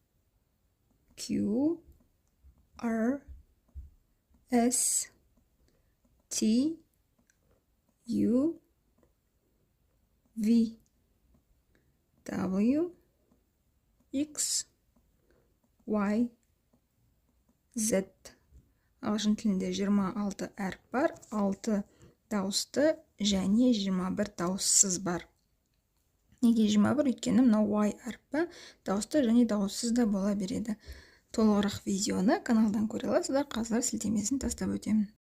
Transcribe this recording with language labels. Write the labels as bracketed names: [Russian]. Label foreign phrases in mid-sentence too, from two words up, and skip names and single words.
[English] Q, R, S, T, U, V, W, X, Y, Z. [Kazakh] Ағылшын тілінде 26 әріп бар, 6 дауысты және 21 дауыссыз бар. Неге 21? Өйткені мынау Y әрпі дауысты және дауыссыз да бола береді. Толығырақ видеоны каналдан көре аласыздар. Қазір сілтемесін тастап өтемін.